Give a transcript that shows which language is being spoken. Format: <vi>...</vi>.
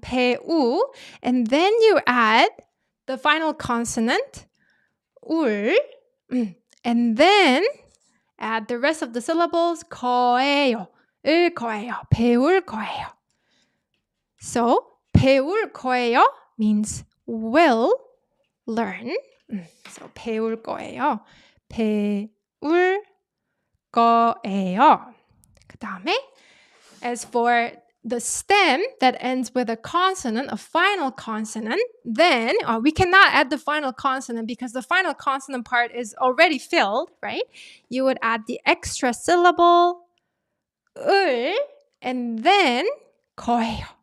<en>배우. And then you add the final consonant 울. And then add the rest of the syllables 거예요. 을 거예요. 배울 거예요. So 배울 거예요 means will learn.</en> <ko>So 배울 거예요. 배울 거예요. 그 다음에</ko> <en>as for the stem that ends with a consonant, a final consonant, then we cannot add the final consonant because the final consonant part is already filled, right? You would add the extra syllable, 을, and then 거예요.</en>